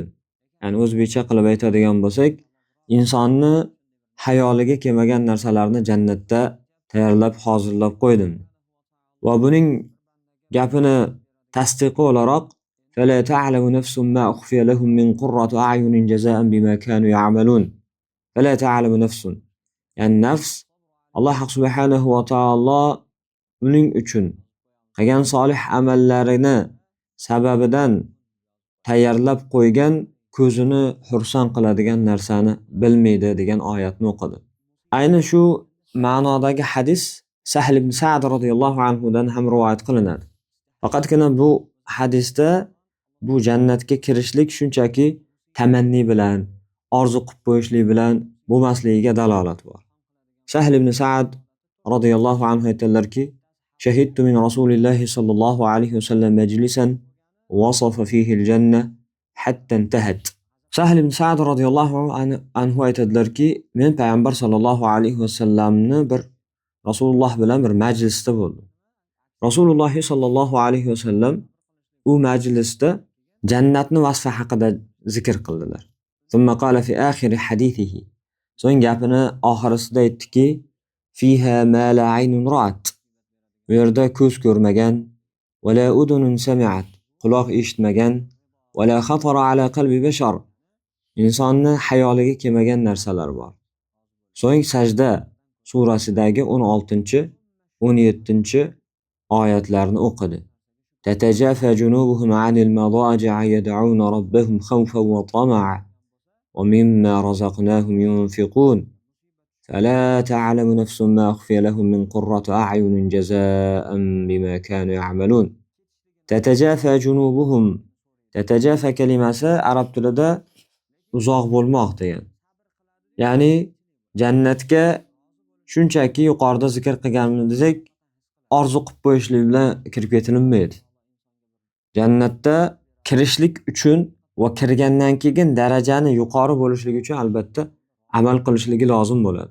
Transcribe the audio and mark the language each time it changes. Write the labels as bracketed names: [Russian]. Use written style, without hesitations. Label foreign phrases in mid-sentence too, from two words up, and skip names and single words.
[Uzbek] Ya'ni o'zbekcha qilib aytadigan bo'lsak, insonni hayoliga kelmagan narsalarni jannatda tayyorlab hozirlab qo'ydim. Va buning gapini tasdiqi o'laroq [Arabic] فلا تعلم نفس ما أخفي لهم من قرة أعين جزاء بما كانوا يعملون. فلا تعلم نفس. [Uzbek] Yani nafs Alloh subhanahu va taolo uning uchun qilgan solih amallarini sababidan tayyorlab qo'ygan ko'zini xursand qiladigan narsani bilmaydi degan oyatni o'qidi. Ayni shu ma'nodagi hadis Sahl ibn Sa'd radhiyallohu anhu dan ham rivoyat qilinadi. Faqatgina bu hadisda bu jannatga kirishlik shunchaki tamanni bilan, orzu qilib qo'yishlik bilan bo'lmasligiga dalolat bor. Sahl ibn Sa'd radhiyallohu anhu aytadilarki, [Arabic] شهدت من رسول الله صلى الله عليه وسلم مجلسا وصف فيه الجنة حتى انتهى. [Uzbek] Sahl ibn Sa'd radhiyallohu anhu aytadilarki, men Payg'ambar sallallohu alayhi vasallamni bir Rasululloh bilan bir majlisda bo'ldim. Rasululloh sallallohu alayhi vasallam u majlisda jannatni vasfi haqida zikr qildilar. [Arabic] ثم قال في آخر حديثه. [Uzbek] So'ng gapini oxirisida aytdiki, [Arabic] فيها ما لا عين رأت. [Uzbek] Bu yerda ko'z ko'rmagan, [Arabic] ولا أذن سمعت, [Uzbek] quloq eshitmagan, [Arabic] ولا خطر على قلب بشر, [Uzbek] insonni hayoliga kelmagan narsalar bor. So'ng Sajda surasidagi 16-17 oyatlarni o'qidi. [Arabic] تتجافى جنوبهم عن المضاجع يدعون ربهم خوفا وطمعا ومما رزقناهم ينفقون فلا تعلم نفس ما أخفي لهم من قرة أعين جزاء بما كانوا يعملون. تتجافى جنوبهم. [Uzbek] تتجافى kelimasi arab tilida uzoq bo'lmoq degan. Ya'ni jannatga shunchaki yuqorida zikr qilganimizdek orzu qilib qo'yishlik bilan kirib ketilmaydi. Jannatda kirishlik uchun va kirgandan keyin darajani yuqori bo'lishligi uchun albatta amal qilishligi lozim bo'ladi.